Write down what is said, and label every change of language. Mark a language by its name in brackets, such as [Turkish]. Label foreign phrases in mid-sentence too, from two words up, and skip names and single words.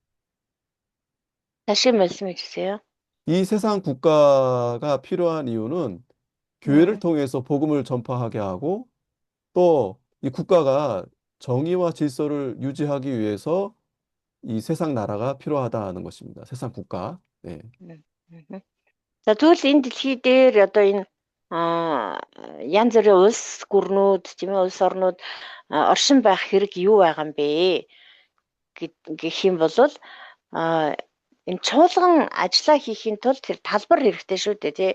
[Korean] 다시 말씀해 주세요. 이 세상 국가가 필요한 이유는 교회를 통해서 복음을 전파하게 하고 또 이 국가가 정의와 질서를 유지하기 위해서 이 세상 나라가 필요하다는 것입니다. 세상 국가. 네. [Mongolian] За тэгвэл энэ дэлхий дээр одоо энэ янз бүрийн улс гүрнүүд тийм ээ улс орнууд оршин байх хэрэг юу байгаа юм бэ гэх юм бол энэ чуулган ажиллаа хийхин тулд тэр талбар хэрэгтэй шүү дээ тий.